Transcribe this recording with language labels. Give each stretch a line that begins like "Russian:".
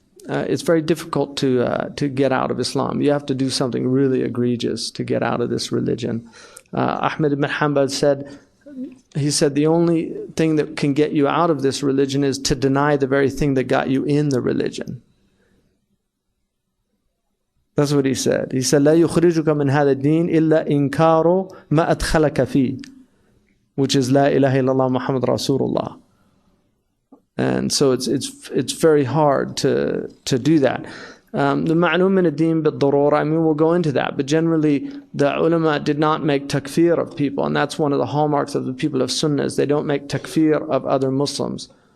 English: It's very difficult to get out of Islam. You have to do something really egregious to get out of this religion. Ahmed ibn Hanbal said, the only thing that can get you out of this religion is to deny the very thing that got you in the religion. That's what he said. He said,
Arabic: لا يخرجك من هذا الدين إلا إنكار ما أدخلك فيه,
English: which is
Arabic: لا إله إلا الله محمد رسول الله.
English: And so it's very hard to do that. The ma'lum min ad-din bid-darura, I mean, we'll go into that, but generally the ulama did not make takfir of people, and that's one of the hallmarks of the people of Sunnah, is they don't make takfir of other Muslims.